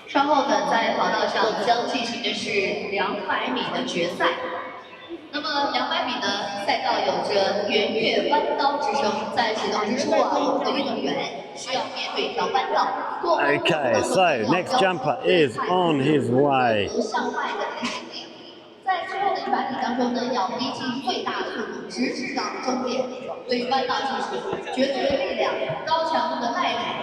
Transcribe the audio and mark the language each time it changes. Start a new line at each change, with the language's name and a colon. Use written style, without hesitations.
Chinese: 稍后呢，在跑道上将进行的是200米的决赛。那么200米的赛道有着圆月弯刀之称，在启动之初啊，我们的运动员需要面对一条弯道。
English: Okay, so next jumper is on his way.
Chinese: 向外的提醒点，在之后的100米当中呢，要逼近最大速度，直至到终点。对于弯道技术，绝对的力量、高强度的耐力。